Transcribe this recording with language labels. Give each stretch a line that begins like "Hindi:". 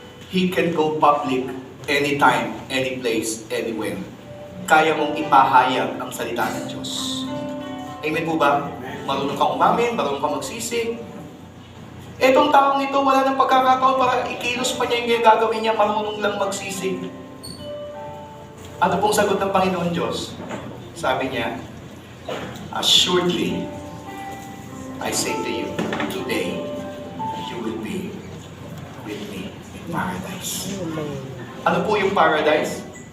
English: He can go public anytime, any place, anywhere.
Filipino: Kaya mong ipahayag ang salita ng Diyos. Amen po ba? Marunong kang umamin, marunong kang magsisi. Etong taong ito, wala nang pagkakataon para ikilos pa niya yung gagawin niya, marunong lang magsisi. Ano pong sagot ng Panginoon Diyos? Sabi niya,
English: assuredly, I say to you, today, you will be with me in paradise.
Filipino: Ano po yung paradise?